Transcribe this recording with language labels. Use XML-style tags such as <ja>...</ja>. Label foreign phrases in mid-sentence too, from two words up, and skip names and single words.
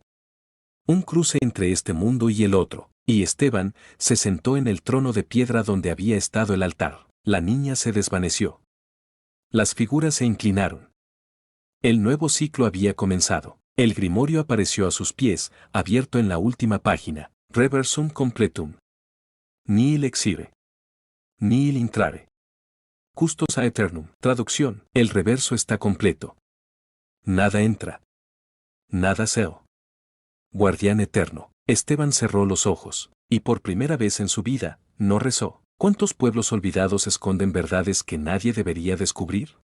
<es>Un cruce entre este mundo y el otro, y Esteban se sentó en el trono de piedra donde había estado el altar. La niña se desvaneció. Las figuras se inclinaron. El nuevo ciclo había comenzado. El grimorio apareció a sus pies, abierto en la última página.</es> <la>Reversum completum. Nihil exire. Nihil intrare. Custos a aeternum.</la> <es>Traducción. El reverso está completo. Nada entra. Nada seo. Guardián eterno. Esteban cerró los ojos, y por primera vez en su vida, no rezó. ¿Cuántos pueblos olvidados esconden verdades que nadie debería descubrir?</es>